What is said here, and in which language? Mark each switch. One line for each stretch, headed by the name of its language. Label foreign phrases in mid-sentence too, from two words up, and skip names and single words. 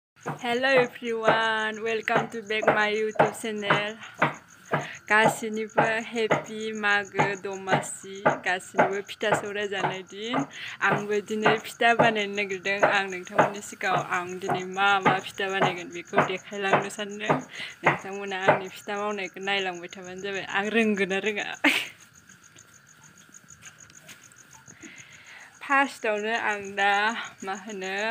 English: Hello everyone, welcome to back my YouTube channel.
Bodo: गासिनिबो हेपि मागो दमासि गासिनिबो फिथा सौराय जानाय दिन आंबो दिनै फिथा बानायनो नागिरदों आं नोंथांमोननि सिगाङाव आं दिनै मा फिथा बानायगोन बेखौ देखायलांनो सानदों नोंथांमोना आंनि फिथा मावनायखौ नायलांबाय थाबानो जाबाय आं रोंगोन ना रोङा फार्स्टआवनो आं दा मा होनो